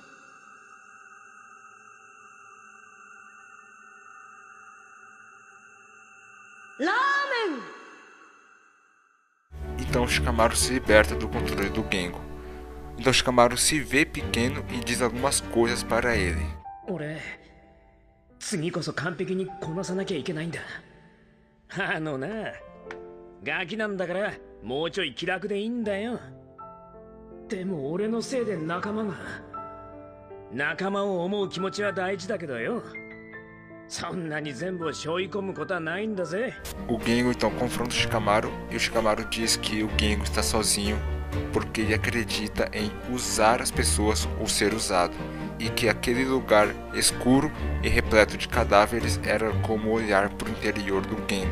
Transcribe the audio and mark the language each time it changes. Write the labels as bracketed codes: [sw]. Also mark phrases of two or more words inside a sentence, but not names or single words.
[pt] Ramen! Então Shikamaru se liberta do controle do Gengo. Então Shikamaru se vê pequeno e diz algumas coisas para ele. [ja] 次こそ完璧にこなさなきゃいけないんだ。ガキなんだからもうちょい気楽でいいんだよ。でも俺のせいで仲間を思う気持ちは大事だけどよ。そんなに全部を背負い込むことはないんだぜ。 [pt] O Gengo então confronta o Shikamaru e o Shikamaru diz que o Gengo está sozinho porque ele acredita em usar as pessoas ou ser usado, e que aquele lugar escuro e repleto de cadáveres era como olhar para o interior do Gengo.